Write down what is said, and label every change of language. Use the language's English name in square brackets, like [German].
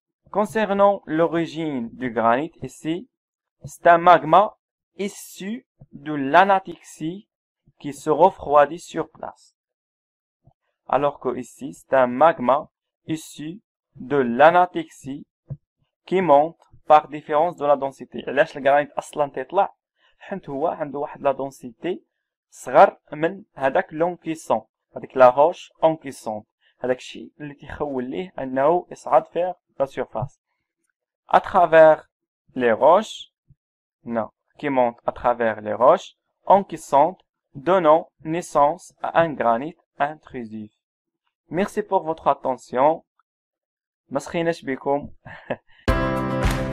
[French] Concernant l'origine du granit ici, c'est un magma issu de l'anatexie qui se refroidit sur place. Alors que ici, c'est un magma issu de l'anatexie qui monte par différence de la densité. [Arabic] علاش الجرانيت اصلا تيطلع حيت هو عنده واحد لا densité صغر من هذاك لونكيسون هذيك لا روش اونكيسون هذاك الشيء اللي تيخول ليه انه يصعد [French] vers la surface à travers les roches qui montent à travers les roches encaissantes donnant naissance à un granit intrusif. Merci pour votre attention. [Arabic] ما سخيناش بكم